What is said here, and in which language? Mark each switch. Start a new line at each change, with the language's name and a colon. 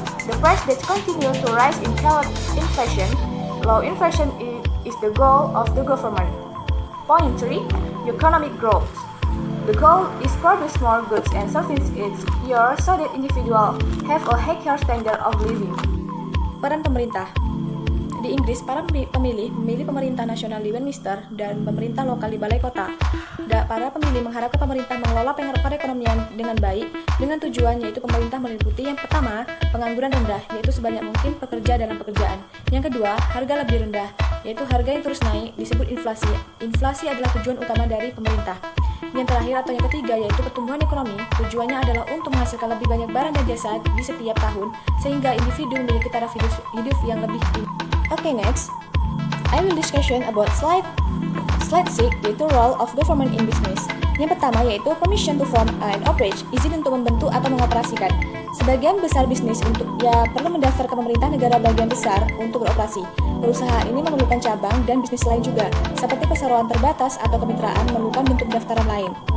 English: The price that continue to rise in current inflation. Low inflation is the goal of the government. Point 3. Economic growth. The goal is produce more goods and services each year so that individuals have a higher standard of living.
Indonesian: Peran pemerintah. Di Inggris, para pemilih memilih pemerintah nasional di Westminster dan pemerintah lokal di balai kota. Para pemilih mengharapkan pemerintah mengelola perekonomian dengan baik, dengan tujuan yaitu pemerintah meliputi yang pertama, pengangguran rendah, yaitu sebanyak mungkin pekerja dalam pekerjaan. Yang kedua, harga lebih rendah, yaitu harga yang terus naik, disebut inflasi. Inflasi adalah tujuan utama dari pemerintah. Yang terakhir atau yang ketiga yaitu pertumbuhan ekonomi, tujuannya adalah untuk menghasilkan lebih banyak barang dan jasa di setiap tahun, sehingga individu memiliki taraf hidup yang lebih tinggi.
English: Okay, next, I will discussion about slide 6, yaitu role of government in business.
Indonesian: Yang pertama yaitu
English: permission to form and operate,
Indonesian: izin untuk membentuk atau mengoperasikan. Sebagian besar bisnis perlu mendaftar ke pemerintah negara bagian besar untuk beroperasi. Perusahaan ini memerlukan cabang dan bisnis lain juga, seperti perseroan terbatas atau kemitraan memerlukan bentuk pendaftaran lain.